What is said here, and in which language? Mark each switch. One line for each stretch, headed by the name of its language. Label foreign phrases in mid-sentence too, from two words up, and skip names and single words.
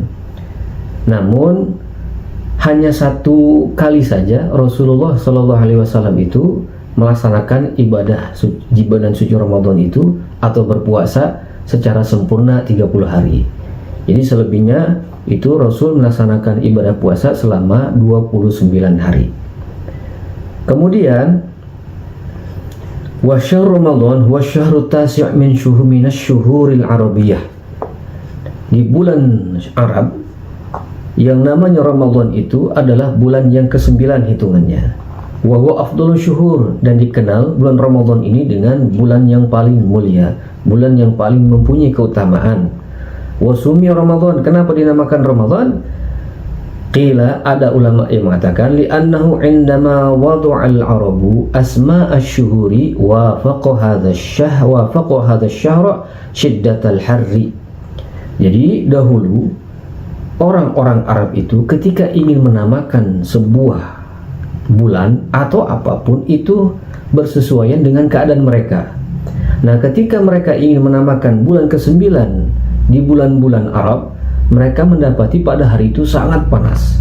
Indonesian: Namun hanya satu kali saja Rasulullah
Arabic: صلى الله عليه وسلم
Indonesian: itu melaksanakan ibadah di bulan suci Ramadan itu, atau berpuasa secara sempurna 30 hari. Jadi selebihnya itu Rasul melaksanakan ibadah puasa selama 29 hari.
Arabic: Kemudian وشهر رمضان والشهر التاسع من الشهور العربية.
Indonesian: Di bulan Arab yang namanya Ramadan itu adalah bulan yang ke-9 hitungannya.
Arabic: وهو أفضل الشهور,
Indonesian: dan dikenal bulan Ramadan ini dengan bulan yang paling mulia, bulan yang paling mempunyai keutamaan.
Arabic: وسمي رمضان,
Indonesian: kenapa dinamakan Ramadan?
Arabic: قيل,
Indonesian: ada ulama yang mengatakan
Arabic: لأنه عندما وضع العرب أسماء الشهور وافق هذا الشهر شدة الحر.
Indonesian: Jadi dahulu orang-orang Arab itu ketika ingin menamakan sebuah bulan atau apapun itu bersesuaian dengan keadaan mereka. Nah, ketika mereka ingin menamakan bulan ke-9 di bulan-bulan Arab, mereka mendapati pada hari itu sangat panas.